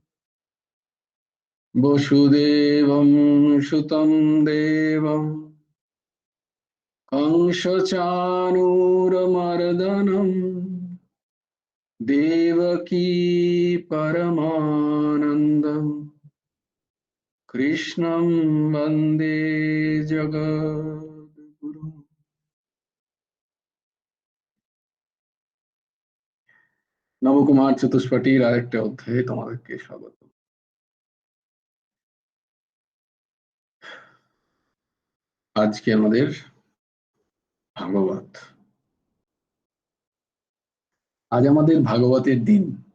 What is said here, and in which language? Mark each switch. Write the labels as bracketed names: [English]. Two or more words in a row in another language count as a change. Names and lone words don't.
[Sanskrit] বসুদেবং সুতং দেবং कंसचाणूरमर्दनं देवकी परमानन्दं कृष्णं वन्दे जगद्गुरुं। [Bangla] নবকুমার চতুষ্পটির আরেকটা অধ্যায়ে তোমাদেরকে স্বাগত। আজকে আমাদের ভাগবত, আজ আমাদের ভাগবতের দিন।